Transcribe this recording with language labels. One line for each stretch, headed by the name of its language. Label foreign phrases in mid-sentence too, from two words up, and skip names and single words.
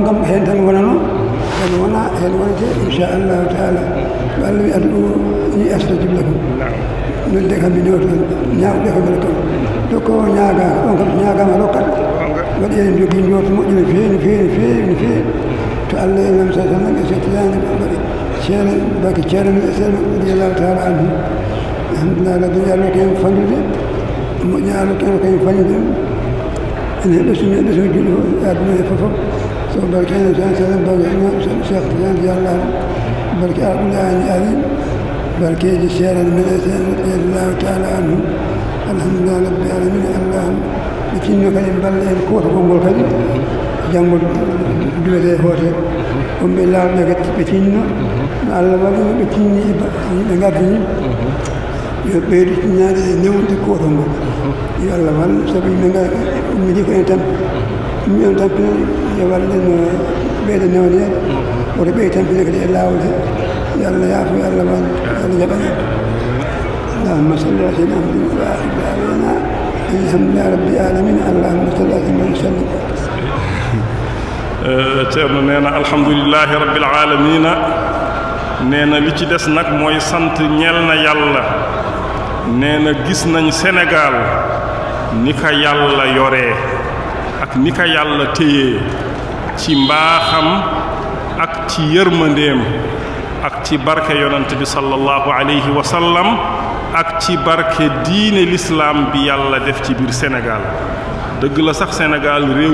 Fula: kam heen tan wonano heen wonate
Arabic: إن شاء الله تعالى
Fula: so Allah wi
Arabic: ادعوني أستجب لكم
Fula: nodde kam mi ñooto ñaawɗe ko mbele kam dokko o ñaagaaka on kam ñaagaama rokkat waɗi eɗen jogii njooto moƴƴo no feewi to Allah e lam sa tan e settiyani waɗi ceere baki ceerno seeɗa
Arabic: رضي الله تعالى عنه الحمد لله ربي
Fula: Allah ko en fannude moƴƴi Allah ko en fannude ene ɗesumi julɗo aduna e fof so barke ene tan seeɗa barke Cheikh Tidiane Diallo barke Abdoulaye Ali barkeji seerani meɗen
Arabic: رضي الله تعالى عنه الحمد لله رب العالمين اللهم
Fula: ɓe tinno kadi balla en koto konngol kadi janngo duwete hoote on ɓe lawɓe kadi ɓe tinno no Allah waɗino ɓe tinni ɓe gardini yo ɓeydu tiñade e newnude kotol ngol yo Allah walla sabu yimɓe ummidi ko en tampina yo wallen ɓeyda newnede woto ɓey tampina kadi e laawol he yo Allah yaafo yo Allah walla yo Allah jaɓani
Arabic: اللهم صل على سيدنا محمد وآخر دعوانا الحمد لله رب العالمين اللهم صل على سيدنا وسلم
Wolof: Ceerno nee na
Arabic: الحمد لله رب العالمين
Wolof: nee na li ci des nag mooy sant ñeel na yàlla nee na gis nañ Sénégal ni ka yàlla yoree ak ni ka yàlla téyee ci mbaaxam ak ci yërmandeem ak ci barke yonent bi
Arabic: صلى الله عليه وسلم
Wolof: ak ci barke diine l'islam bi yàlla def ci biir Sénégal dëgg la sax Sénégal réew